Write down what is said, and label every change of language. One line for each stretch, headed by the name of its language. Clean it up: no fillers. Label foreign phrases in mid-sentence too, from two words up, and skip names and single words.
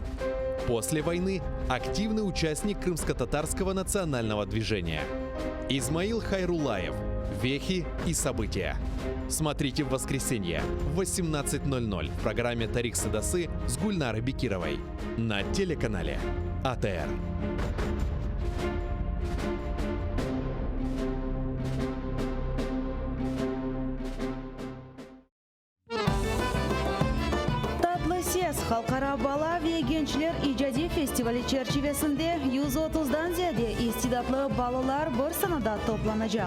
Russian: После войны активный участник крымско-татарского национального движения. Измаил Хайрулаев. Вехи и события. Смотрите в воскресенье в 18:00 в программе «Тарих Садасы» с Гульнарой Бекировой на телеканале АТР.
Crimean Tatar: Халкара бала ve gençler icadi festivali çerçevesinde 130'dan ziyade istidatlı balalar bir sanada toplanacak.